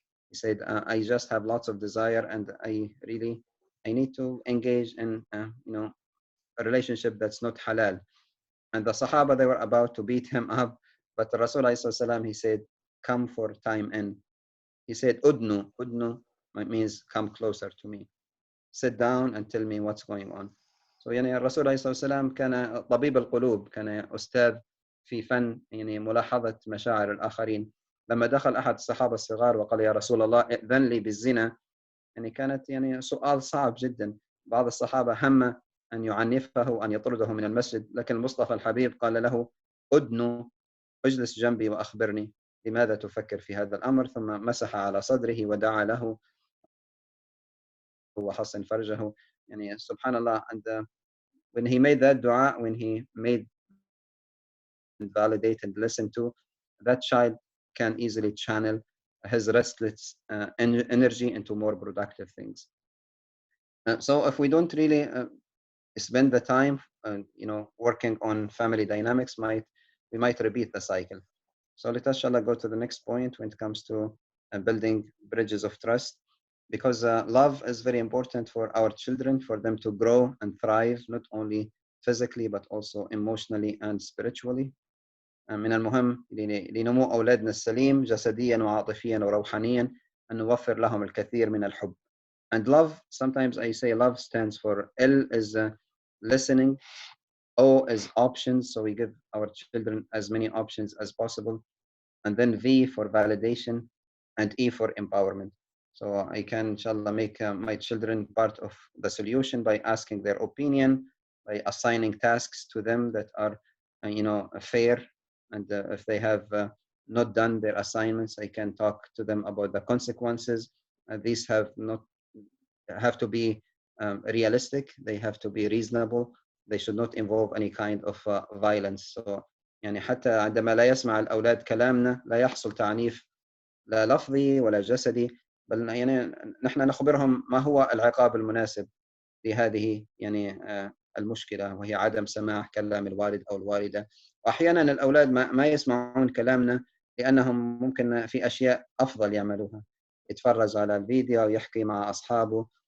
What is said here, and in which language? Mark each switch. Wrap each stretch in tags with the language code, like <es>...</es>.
<en>He said, "I just have lots of desire, and I need to engage in, a relationship that's not halal." And the Sahaba, they were about to beat him up, but the Rasul ﷺ, he said, "Come for time in." He said, "Udnu." Udnu means come closer to me. Sit down and tell me what's going on.</en> <ar>So يعني الرسول عليه الصلاة والسلام كان طبيب القلوب، كان أستاذ في فن يعني ملاحظة مشاعر الآخرين. لما دخل أحد الصحابة الصغار وقال يا رسول الله ائذن لي بالزنا، يعني كانت يعني سؤال صعب جدا. بعض الصحابة هم أن يعنفه وأن يطرده من المسجد، لكن المصطفى الحبيب قال له أدنو، اجلس جنبي وأخبرني لماذا تفكر في هذا الأمر. ثم مسح على صدره ودعا له وحصن فرجه. يعني سبحان الله.</ar> <en>And when he made that dua, when he made validate and listen to, that child can easily channel his restless energy into more productive things. So if we don't really spend the time, working on family dynamics, we might repeat the cycle. So let us, inshallah, go to the next point when it comes to building bridges of trust, because love is very important for our children, for them to grow and thrive, not only physically, but also emotionally and spiritually.</en> <ar>من المهم لنمو أولادنا السليم جسديا وعاطفيا وروحانيا أن نوفر لهم الكثير من الحب.</ar> <en>And love, sometimes I say love stands for L is listening, O is options, so we give our children as many options as possible, and then V for validation, and E for empowerment. So I can, inshallah, make my children part of the solution by asking their opinion, by assigning tasks to them that are, fair. And if they have not done their assignments, I can talk to them about the consequences. These have to be realistic. They have to be reasonable. They should not involve any kind of violence.</en> <ar>So يعني حتى عندما لا يسمع الأولاد كلامنا لا يحصل تعنيف لا لفظي ولا جسدي، بل يعني نحن نخبرهم ما هو العقاب المناسب لهذه يعني المشكلة، وهي عدم سماع كلام الوالد أو الوالدة. وأحيانا الأولاد ما يسمعون كلامنا لأنهم ممكن في أشياء أفضل يعملوها، يتفرج على الفيديو أو يحكي مع أصحابه.</ar>